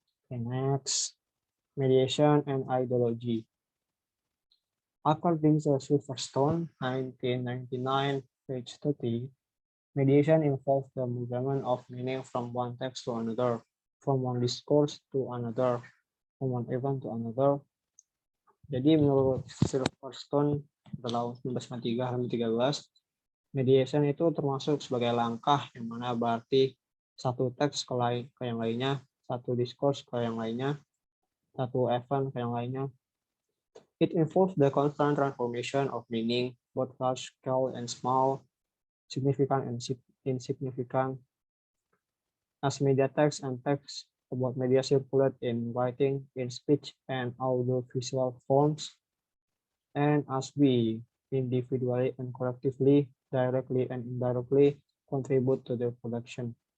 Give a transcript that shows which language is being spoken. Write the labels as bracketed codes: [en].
[en] Okay, next, mediation and ideology. According to Silverstone, 1999, page 30, mediation involves the movement of meaning from one text to another, from one discourse to another, from one event to another. [id] Jadi menurut Silverstone dalam 1993 halaman 13, mediation itu termasuk sebagai langkah yang mana berarti satu teks ke yang lainnya, satu discourse ke yang lainnya, satu event ke yang lainnya. [en] It involves the constant transformation of meaning, both large scale and small, significant and insignificant. As media text and text about media circulate in writing, in speech, and audiovisual forms, and as we individually and collectively, directly and indirectly contribute to their production.